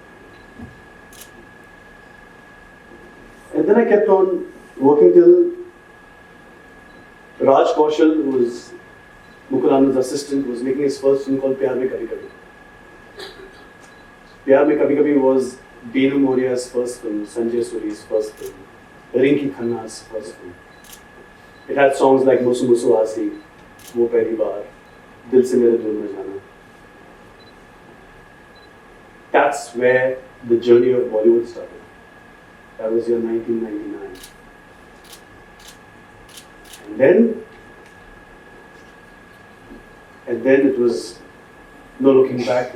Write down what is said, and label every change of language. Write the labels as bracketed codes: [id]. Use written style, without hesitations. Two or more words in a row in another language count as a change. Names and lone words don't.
[en] And then I kept on working till Raj Kaushal, who was Mukul Anand's assistant, was making his first film called Pyar Mein Kabhi Kabhi. Pyar Mein Kabhi Kabhi was Beenu Moria's first film, Sanjay Suri's first film, Rinki Khanna's first film. It had songs like Musu Musu Aasi, Wo Pehli Baar, Dil Se Mere Dil Na Jana. That's where the journey of Bollywood started. That was year 1999. And then it was no looking back.